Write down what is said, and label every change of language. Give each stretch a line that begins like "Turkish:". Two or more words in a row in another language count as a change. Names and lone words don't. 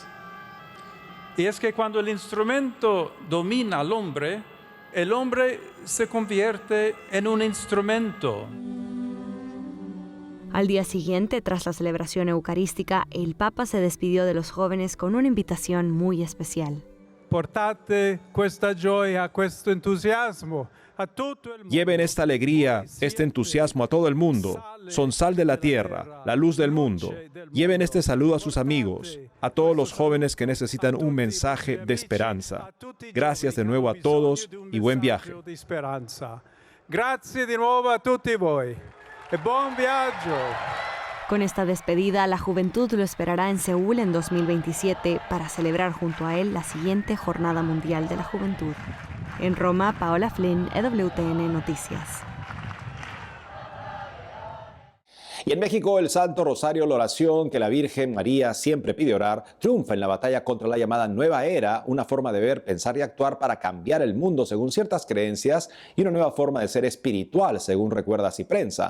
Spanish: Y es que cuando el instrumento domina al hombre, el hombre se convierte en un instrumento. Al día siguiente, tras la celebración eucarística, el Papa se despidió de los jóvenes con una invitación muy especial.
Italian: Portate questa gioia, questo entusiasmo a tutto il mondo.
Spanish: Lleven esta alegría, este entusiasmo a todo el mundo. Son sal de la tierra, la luz del mundo. Lleven este saludo a sus amigos, a todos los jóvenes que necesitan un mensaje de esperanza. Gracias de nuevo a todos y buen viaje.
Italian: Grazie di nuovo a tutti voi e buon viaggio.
Spanish: Con esta despedida, la juventud lo esperará en Seúl en 2027 para celebrar junto a él la siguiente Jornada Mundial de la Juventud. En Roma, Paola Flynn, EWTN Noticias. Y en México, el Santo Rosario, la oración que la Virgen María siempre pide orar, triunfa en la batalla contra la llamada Nueva Era, una forma de ver, pensar y actuar para cambiar el mundo según ciertas creencias y una nueva forma de ser espiritual, según recuerda Ciprensa.